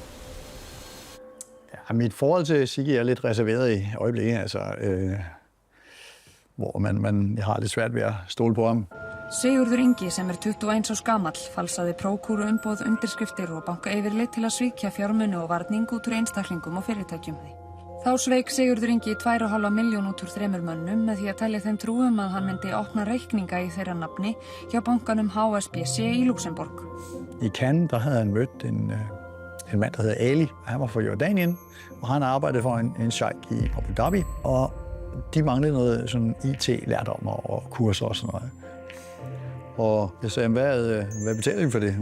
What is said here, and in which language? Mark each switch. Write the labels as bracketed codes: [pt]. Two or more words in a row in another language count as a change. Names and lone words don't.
[da] Ja, mit forhold til Siggi er lidt reserveret i øjeblikket, altså, hvor jeg har lidt svært ved at stole på ham. [is] Sigurður Ingi, sem 21 árs gamall, falsaði prókúruumboð, undirskriftir og bankayfirlit til að svíkja fjármuni og varning út úr einstaklingum og fyrirtækjum. Þá sveik Sigurður Ingi 2,5 milljón út úr 3 mönnum með því að telja þeim trúum að hann myndi opna reikninga í þeirra nafni hjá bankanum HSBC i Luxembourg. [da] I Cannes, der havde han mødt en mand, der hedder Ali. Han var fra Jordanien, og han arbejdede for en sheik i Abu Dhabi. Og de manglede noget sådan IT-lærdom og kurser og sådan noget. Og jeg sagde, hvad betaler I for det?